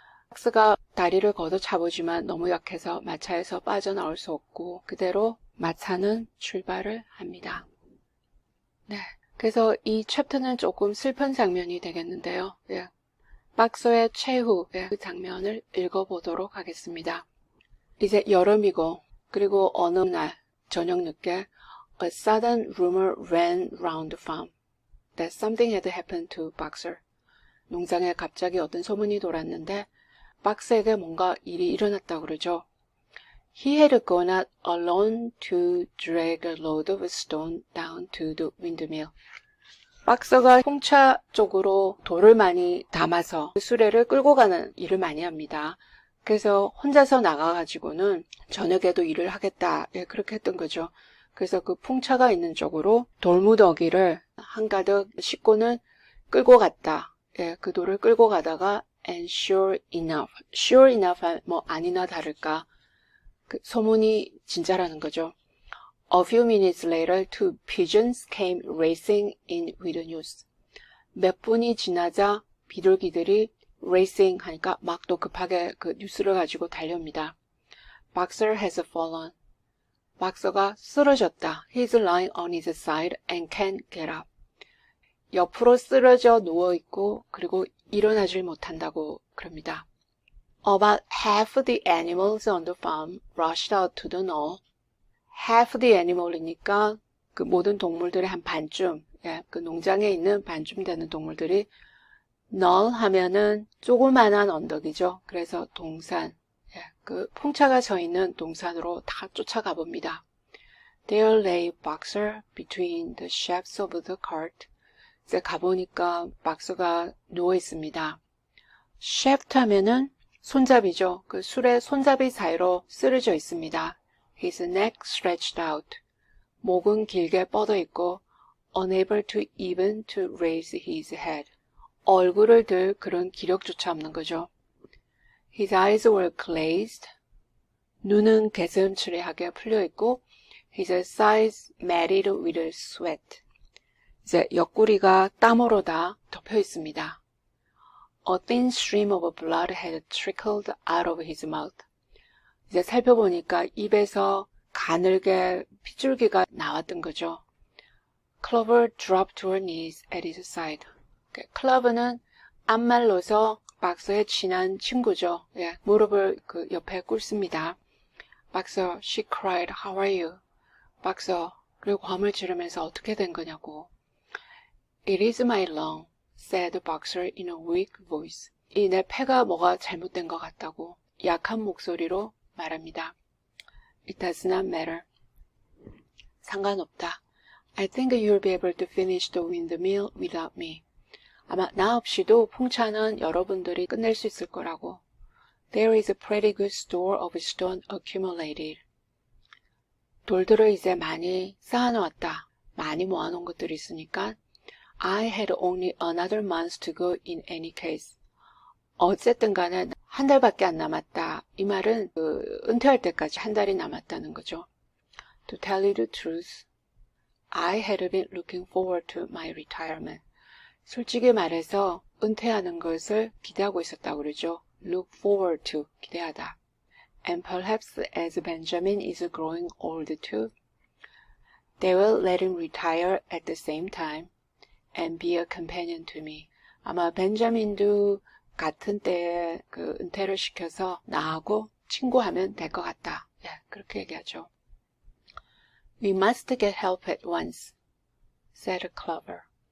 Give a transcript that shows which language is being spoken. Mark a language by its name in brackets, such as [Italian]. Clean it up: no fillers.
[Korean] 박스가 다리를 걷어차보지만 너무 약해서 마차에서 빠져나올 수 없고 그대로 마차는 출발을 합니다. 네, 그래서 이 챕터는 조금 슬픈 장면이 되겠는데요. 박스의 최후 그 장면을 읽어보도록 하겠습니다. 이제 여름이고 그리고 어느 날 저녁 늦게 [English] A sudden rumor ran round the farm that something had happened to Boxer. [Korean] 농장에 갑자기 어떤 소문이 돌았는데 박스에게 뭔가 일이 일어났다고 그러죠. [English] He had gone out alone to drag a load of stone down to the windmill. [Korean] 박스가 풍차 쪽으로 돌을 많이 담아서 수레를 끌고 가는 일을 많이 합니다. 그래서 혼자서 나가가지고는 저녁에도 일을 하겠다. 그렇게 했던 거죠. 그래서 그 풍차가 있는 쪽으로 돌무더기를 한가득 싣고는 끌고 갔다. 그 돌을 끌고 가다가 [English] and sure enough [Korean] 뭐 아니나 다를까 그 소문이 진짜라는 거죠. [English] A few minutes later, 2 pigeons came racing in with the news. [Korean] 몇 분이 지나자 비둘기들이 racing 하니까 막 또 급하게 그 뉴스를 가지고 달려옵니다. [English] Boxer has fallen. [Korean] 박서가 쓰러졌다. [English] He's lying on his side and can't get up. [Korean] 옆으로 쓰러져 누워있고 그리고 일어나질 못한다고 그럽니다. [English] About half the animals on the farm rushed out to the knoll. half the animal [Korean] 이니까 그 모든 동물들의 한 반쯤, 그 농장에 있는 반쯤 되는 동물들이 knoll 하면은 조그만한 언덕이죠. 그래서 동산, 그 풍차가 서 있는 동산으로 다 쫓아가 봅니다. [English] There lay Boxer between the shafts of the cart. [Korean] 이제 가보니까 박스가 누워 있습니다. shaft 하면은 손잡이죠. 그 술의 손잡이 사이로 쓰러져 있습니다. [English] His neck stretched out. [Korean] 목은 길게 뻗어 있고 [English] unable to even to raise his head. [Korean] 얼굴을 들 그런 기력조차 없는 거죠. [English] His eyes were glazed. [Korean] 눈은 개슴츠레하게 풀려 있고 [English] His sides matted with sweat. [Korean] 이제 옆구리가 땀으로 다 덮여 있습니다. [English] A thin stream of blood had trickled out of his mouth. [Korean] 이제 살펴보니까 입에서 가늘게 핏줄기가 나왔던 거죠. [English] Clover dropped to her knees at his side. [Korean] 클로버는 앞말로서 박서의 친한 친구죠. 예, 무릎을 그 옆에 꿇습니다. [English] 박서, she cried, how are you? [Korean] 박서, 그리고 고함을 지르면서 어떻게 된 거냐고. [English] It is my lung, said the boxer in a weak voice. [Korean] 이 내 폐가 뭐가 잘못된 것 같다고 약한 목소리로 말합니다. [English] It does not matter. [Korean] 상관없다. [English] I think you'll be able to finish the windmill without me. [Korean] 아마 나 없이도 풍차는 여러분들이 끝낼 수 있을 거라고. [English] There is a pretty good store of stone accumulated. [Korean] 돌들을 이제 많이 쌓아놓았다. 많이 모아놓은 것들이 있으니까 [English] I had only another month to go in any case. [Korean] 어쨌든 간에 한 달밖에 안 남았다. 이 말은 은퇴할 때까지 한 달이 남았다는 거죠. [English] To tell you the truth, I had been looking forward to my retirement. [Korean] 솔직히 말해서 은퇴하는 것을 기대하고 있었다고 그러죠. [English] Look forward to, [Korean] 기대하다. [English] And perhaps as Benjamin is growing old too, they will let him retire at the same time and be a companion to me. [Korean] 아마 벤자민도 같은 때에 그 은퇴를 시켜서 나하고 친구하면 될 것 같다. 예, 그렇게 얘기하죠. [English] We must get help at once, said Clover.